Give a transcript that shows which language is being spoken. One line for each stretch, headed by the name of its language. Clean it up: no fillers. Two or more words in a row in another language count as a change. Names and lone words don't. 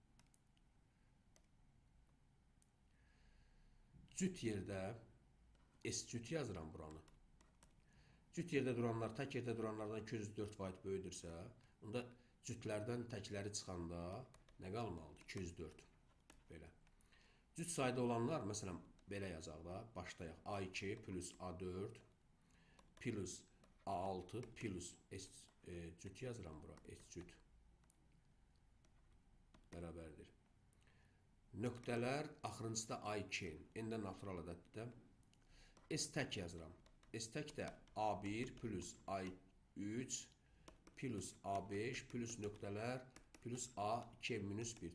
Azerbaijani: Cüt yerdə S cüt yazıram buranı. Cüt yerdə duranlar tək yerdə duranlardan 204 vahid böyüdürsə, onda cütlərdən təkləri çıxanda nə qalmalıdır? 204. Belə. Cüt sayda olanlar, məsələn, belə yazaq da, başlayaq. A2 plus A4 plus A6 plus S cüt yazıram bura. S cüt bərabərdir. Nöqtələr axırıncıda A2, n-də natural ədəddir. S tək yazıram. S tək də A1 plus A3 plus A5 plus nöqtələr plus A2 minus 1.